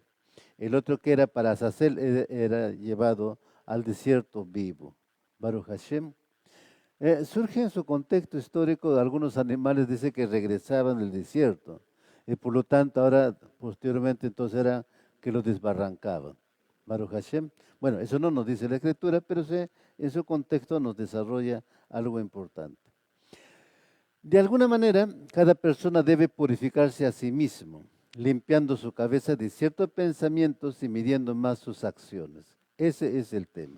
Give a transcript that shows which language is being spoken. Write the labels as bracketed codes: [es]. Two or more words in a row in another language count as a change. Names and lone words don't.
[es] El otro que era para Azazel era llevado al desierto vivo. [he] ברוך השם. [es] Surge en su contexto histórico de algunos animales, dice que regresaban del desierto. Y por lo tanto ahora, posteriormente, entonces era que los desbarrancaban. [he] ברוך השם. [es] Bueno, eso no nos dice la Escritura, pero en su contexto nos desarrolla algo importante. De alguna manera, cada persona debe purificarse a sí mismo, limpiando su cabeza de ciertos pensamientos y midiendo más sus acciones. Ese es el tema.